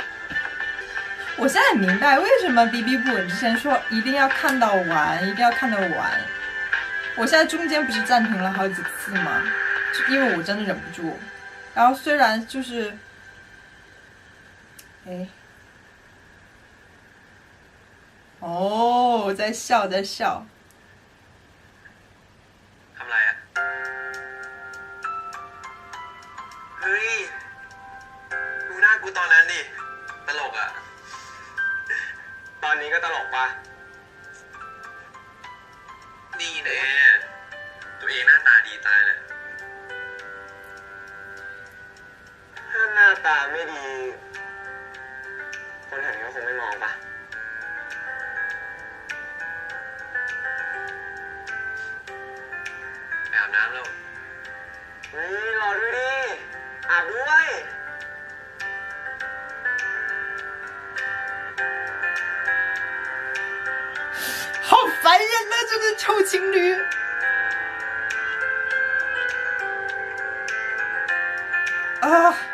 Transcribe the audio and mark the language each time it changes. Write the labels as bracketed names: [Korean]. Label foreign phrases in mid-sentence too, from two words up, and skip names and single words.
[Chinese] 我现在明白为什么 BB 不稳之前说一定要看到完，一定要看得完。我现在中间不是暂停了好几次吗？就因为我真的忍不住。然后虽然就是，哎，哦，在笑在笑。 [Thai] ทำไรอ่ะเฮ้ยดูหน้ากูตอนนั้นดิตลกอ่ะตอนนี้ก็ตลกปะ ดีแน่ตัวเองหน้าตาดีตายเลยถ้าหน้าตาไม่ดีคนแถวนี้ก็คงไม่มองปะไปอาบน้ำแล้วเฮ้ยรอด้วยดิอาบด้วย [Chinese] 好烦人呐，这个臭情侣。啊！